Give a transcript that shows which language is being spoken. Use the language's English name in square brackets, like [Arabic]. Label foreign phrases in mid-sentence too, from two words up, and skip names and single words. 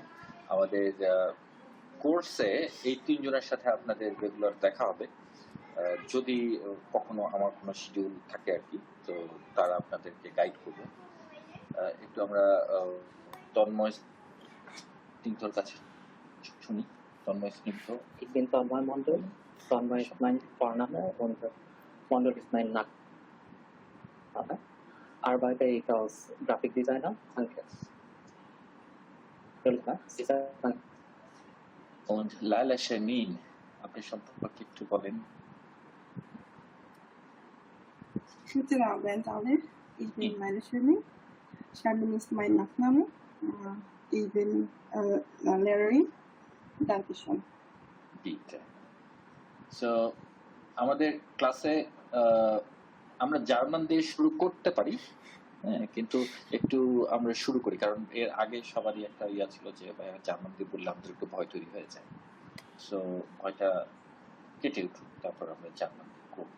[Bangla] আমাদের কোর্সে এই তিনজনের সাথে আপনাদের রেগুলার দেখা হবে, যদি কখনো আমার কোনো শিডিউল থাকে আর কি, তো তারা আপনাদেরকে গাইড করবে। একটু আমরা তন্ময় স্নিগ্ধর কাছে শুনি। তন্ময় স্নিগ্ধ, [German] Ich bin Tanmay Mondal. Tanmay ist mein Vorname und Mondal ist mein Nachname. Arbeite ich als Grafikdesigner. Danke. und Laila Shamin, [Bangla] আপনি সম্পর্কে একটু বলেন। [German] Guten Abend alle, ich bin Laila Shamin. Shamin ist mein Nachname. Ich bin Lehrerin. Dankeschön. Bitte. [Bangla] So, আমাদের ক্লাসে আমরা জার্মান দিয়ে শুরু করতে পারি, হ্যাঁ, কিন্তু একটু আমরা শুরু করি, কারণ এর আগে সবারই একটা ইয়া ছিল যে জার্মান দিয়ে বললে আমাদের একটু ভয় তৈরি হয়ে যায়। সো ভয়টা কেটে উঠুক, তারপর আমরা জার্মান দিয়ে করবো।